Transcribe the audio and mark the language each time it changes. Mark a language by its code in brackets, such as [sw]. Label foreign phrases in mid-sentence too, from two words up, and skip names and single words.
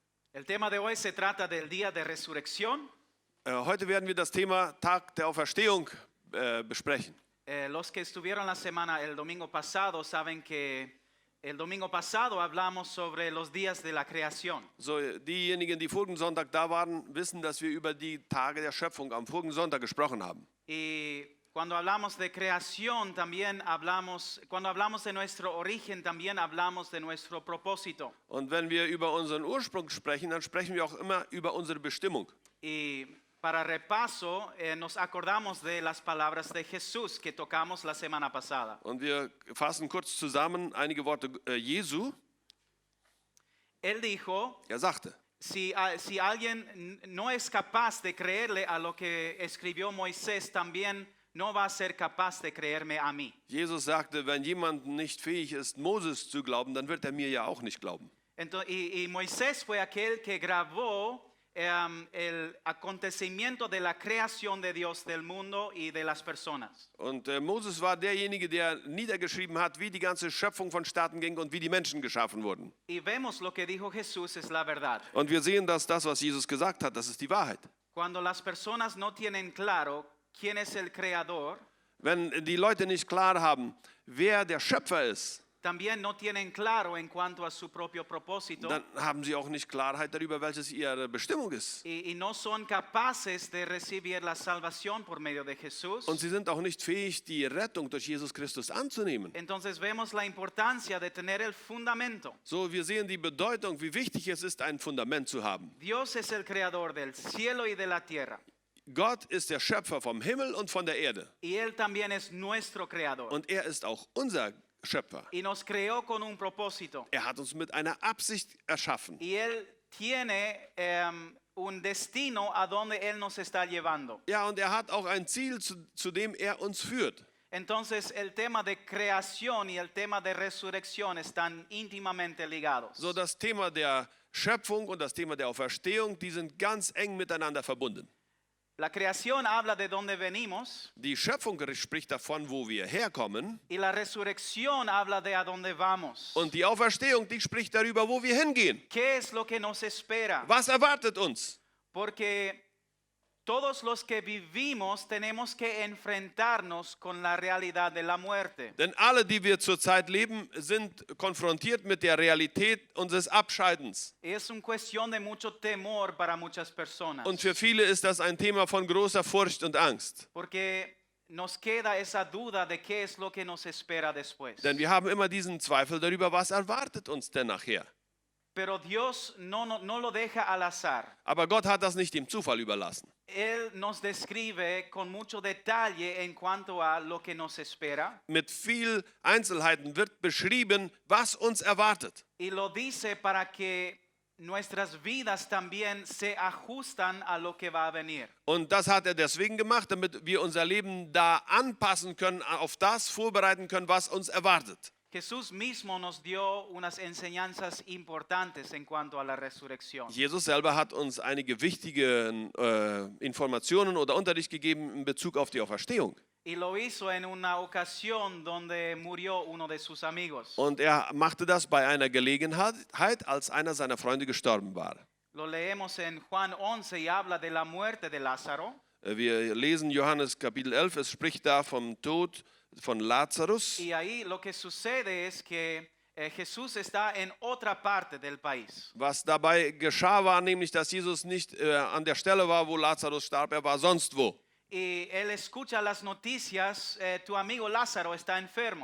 [es] El tema de hoy se trata del día de resurrección. [de] Heute werden wir das Thema Tag der Auferstehung besprechen. [es] Los que estuvieron la semana el domingo pasado saben que el domingo pasado hablamos sobre los días de la creación. [de] So, diejenigen, die vorigen Sonntag da waren, wissen, dass wir über die Tage der Schöpfung am vorigen Sonntag gesprochen haben. [es] Y cuando hablamos de creación también cuando hablamos de nuestro origen también hablamos de nuestro propósito. [de] Und wenn wir über unseren Ursprung sprechen, dann sprechen wir auch immer über unsere Bestimmung. [es] Y para repaso nos acordamos de las palabras de Jesús que tocamos la semana pasada. [de] Und wir fassen kurz zusammen einige Worte Jesu. [es] Él dijo, [de] Er sagte, [es] si alguien no es capaz de creerle a lo que escribió Moisés, también no va a ser capaz de creerme a mí. [de] Jesus sagte, wenn jemand nicht fähig ist, Moses zu glauben, dann wird er mir ja auch nicht glauben. [es] Entonces, y Moisés fue aquel que grabó el acontecimiento de la creación de Dios del mundo y de las personas. [de] Und Moses war derjenige, der niedergeschrieben hat, wie die ganze Schöpfung vonstatten ging und wie die Menschen geschaffen wurden. [es] Y vemos lo que dijo Jesús es la verdad. [de] Und wir sehen, dass das, was Jesus gesagt hat, das ist die Wahrheit. [es] Cuando las personas no tienen claro quién es el creador, [de] Wenn die Leute nicht klar haben, wer der Schöpfer ist, [es] también no tienen claro en cuanto a su propio propósito [de] dann haben sie auch nicht Klarheit darüber, welches ihre Bestimmung ist. [es] y no son capaces de recibir la salvación por medio de Jesús. [de] Und sie sind auch nicht fähig, die Rettung durch Jesus Christus anzunehmen. [es] Entonces vemos la importancia de tener el fundamento. [de] So, wir sehen die Bedeutung, wie wichtig es ist, ein Fundament zu haben. [es] Dios es el creador del cielo y de la tierra. [de] Gott ist der Schöpfer vom Himmel und von der Erde. [es] Y Él también es nuestro creador. [de] Und er ist auch unser Schöpfer. [es] Y nos creó con un propósito. [de] Er hat uns mit einer Absicht erschaffen. [es] Y Él tiene un destino a donde Él nos está llevando. [de] Ja, und er hat auch ein Ziel, zu dem er uns führt. [es] Entonces el tema de creación y el tema de resurrección están íntimamente ligados. [de] So, das Thema der Schöpfung und das Thema der Auferstehung, die sind ganz eng miteinander verbunden. [es] La creación habla de dónde venimos [de] Die Schöpfung spricht davon, wo wir herkommen. [es] y la resurrección habla de a dónde vamos. [de] Und die Auferstehung, die spricht darüber, wo wir hingehen. [es] ¿Qué es lo que nos espera? [de] Was erwartet uns? [es] Porque todos los que vivimos tenemos que enfrentarnos con la realidad de la muerte. [de] Denn alle, die wir zurzeit leben, sind konfrontiert mit der Realität unseres Abscheidens. [es] Es una cuestión de mucho temor para muchas personas. [de] Und für viele ist das ein Thema von großer Furcht und Angst. [es] Porque nos queda esa duda de qué es lo que nos espera después. [de] Denn wir haben immer diesen Zweifel darüber, was erwartet uns denn nachher. [es] Pero Dios no lo deja al azar. [de] Aber Gott hat das nicht dem Zufall überlassen. [es] Él nos describe con mucho detalle en cuanto a lo que nos espera. [de] Mit viel Einzelheiten wird beschrieben, was uns erwartet. [es] Y lo dice para que nuestras vidas también se ajustan a lo que va a venir. [de] Und das hat er deswegen gemacht, damit wir unser Leben da anpassen können, auf das vorbereiten können, was uns erwartet. [es] Jesús mismo nos dio unas enseñanzas importantes en cuanto a la resurrección. [de] Jesus selber hat uns einige wichtige Informationen oder Unterricht gegeben in Bezug auf die Auferstehung. [es] Y lo hizo en una ocasión donde murió uno de sus amigos. [de] Und er machte das bei einer Gelegenheit, als einer seiner Freunde gestorben war. [es] Lo leemos en Juan 11 y habla de la muerte de Lázaro. [de] Wir lesen Johannes Kapitel 11, es spricht da vom Tod von Lazarus. [es] Y ahí lo que sucede es que Jesús está en otra parte del país. [de] Was dabei geschah, war nämlich, dass Jesus nicht an der Stelle war, wo Lazarus starb, er war sonst wo. [es] Y él escucha las noticias, tu amigo Lázaro está enfermo.